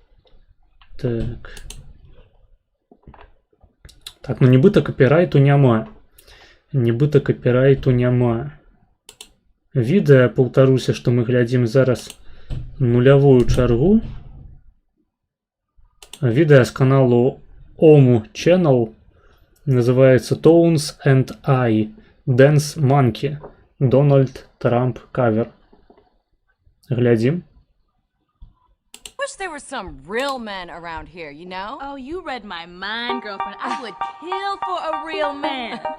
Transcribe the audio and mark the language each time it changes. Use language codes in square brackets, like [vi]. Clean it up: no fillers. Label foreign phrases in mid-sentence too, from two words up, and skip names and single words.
[be] Так, ну нібыта капірайту няма. Відэа, паўтаруся, што мы глядзім зараз нулявую чаргу. Відэа з каналу Omu Channel называецца Tones and I Dance Monkey Donald Trump Cover. Глядзім. [en] Wish there were some real men around here, you know? Oh, you read my mind, girlfriend. I would kill for a real man.